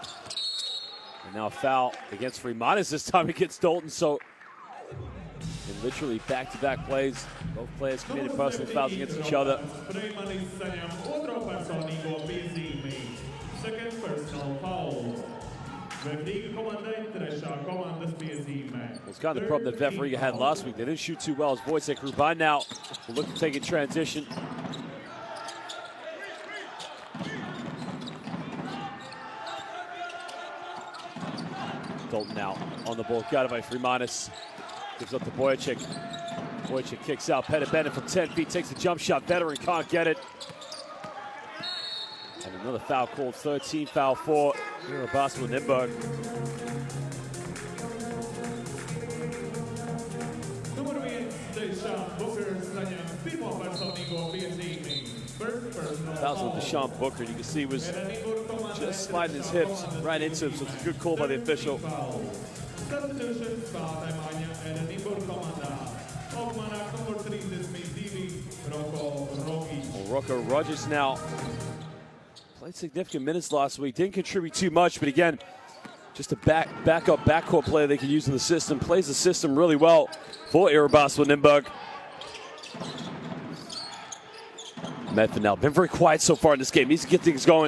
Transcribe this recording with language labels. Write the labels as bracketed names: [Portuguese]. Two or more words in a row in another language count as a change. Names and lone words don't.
[English] And now a foul against Freemanis, this time against Dalton, so in literally back-to-back plays. Both players committed personal fouls against each other. Second personal foul. [Latvian] VEF Riga komandai trešā komandas piezīmē. [English] It's kind of the problem that VEF Riga had last week. They didn't shoot too well as Wojciech Ruban now will look to take in transition. Dalton now on the ball, got it by Freemanis. Gives up to Wojciech. Wojciech kicks out. Pettit Bennett from 10 feet takes the jump shot. Veteran can't get it. And another foul called, 13 foul for Basketball Nymburk. [Latvian] Numur 1 Deshaun Booker saņem pirmo personīgo piezīmi. [English] First personal Fouls foul. with Deshaun Booker. You can see he was just sliding his hips right into him, so it's a good call by the official. [Latvian] Substitution spēlētāja maiņa Nymburk komandā. Augumā numur 32 Roko Rogic. [English] Well, Rocco Rogers now played significant minutes last week. Didn't contribute too much, but again, just a backup backcourt player they can use in the system. Plays the system really well for Basketball Nymburk. Medford now been very quiet so far in this game. Needs to get things going.